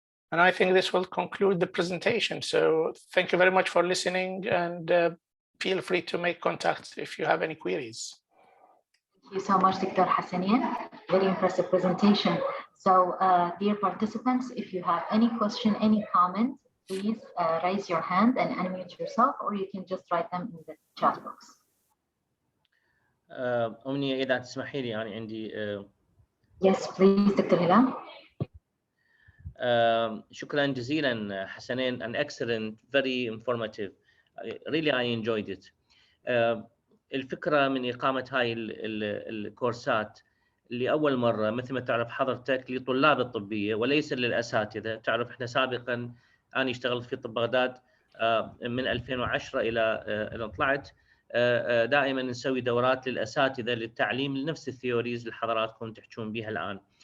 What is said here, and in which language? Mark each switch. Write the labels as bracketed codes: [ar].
[en] And I think this will conclude the presentation. So thank you very much for listening, and feel free to make contact if you have any queries. Thank you so much, Dr. Hassanin. Very impressive presentation. So dear participants, if you have any question, any comment, please raise your hand and unmute yourself, or you can just write them in the chat box. [ar] أمنية إذا تسمحي لي أنا عندي [en] Yes, please, Dr. Hilal. [ar] شكرا جزيلا [en] حسنين, an excellent, very informative. Really I enjoyed it. [ar] الفكرة من إقامة هاي الكورسات لأول مرة مثل ما تعرف حضرتك لطلاب الطبية وليس للأساتذة. تعرف إحنا سابقا أنا اشتغلت في طب بغداد من 2010 إلى طلعت دائما نسوي دورات للأساتذة للتعليم لنفس الثيوريز اللي حضراتكم تحكون بها الآن.